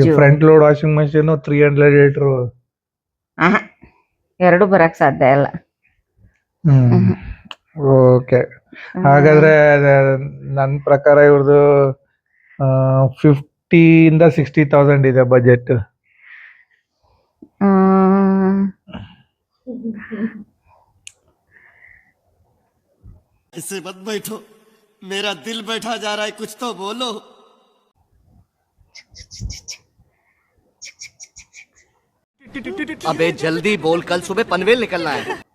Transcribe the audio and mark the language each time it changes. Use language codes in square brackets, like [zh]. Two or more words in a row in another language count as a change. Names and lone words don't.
[en] front load washing machine 300 litre [kn] 2 ಬರಕ್ ಸಾಧ್ಯ ಇಲ್ಲ. ಓಕೆ, ಹಾಗಾದ್ರೆ ನನ್ನ ಪ್ರಕಾರ ಇವ್ರದ್ದು 50 ಇಂದ 60,000 ಇದೆ ಬಜೆಟ್. [hi] इससे मत बैठो, मेरा दिल बैठा जा रहा है, कुछ तो बोलो। अबे जल्दी बोल, कल सुबह पनवेल निकलना है।